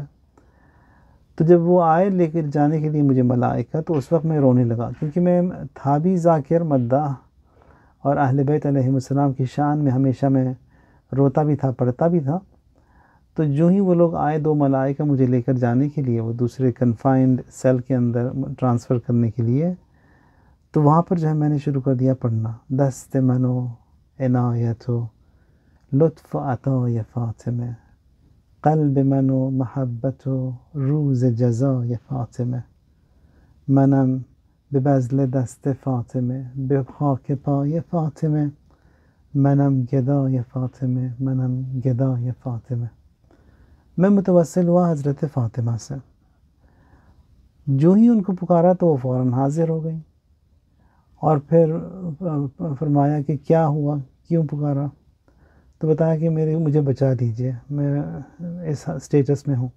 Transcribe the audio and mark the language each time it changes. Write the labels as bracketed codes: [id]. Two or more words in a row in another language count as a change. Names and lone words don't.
[ur] تو جب وہ آئے لے کر جانے کے لیے مجھے ملائکہ، تو اس وقت میں رونے لگا، کیونکہ میں تھا بھی ذاکر مداح، اور اہل بیت [ar] علیہم السلام [ur] کی شان میں ہمیشہ میں روتا بھی تھا، پڑھتا بھی تھا۔ تو جو ہی وہ لوگ آئے، دو ملائکہ مجھے لے کر جانے کے لیے وہ دوسرے [en] confined cell [ur] کے اندر ٹرانسفر کرنے کے لیے، تو وہاں پر جو ہے میں نے شروع کر دیا پڑھنا، [fa] دست منو عنایتو لطف عطا یا فاطمہ، قلب منو محبت و روز جزا یا فاطمہ، منم به بذل دست فاطمه به خاک پای فاطمه، منم گدای فاطمه، منم گدای فاطمه۔ [ur] میں متوسل ہوا حضرت فاطمہ سے، جو ہی ان کو پکارا تو وہ فوراً حاضر ہو گئی، اور پھر فرمایا کہ کیا ہوا، کیوں پکارا؟ تو بتایا کہ مجھے بچا دیجئے، میں اس اسٹیٹس میں ہوں۔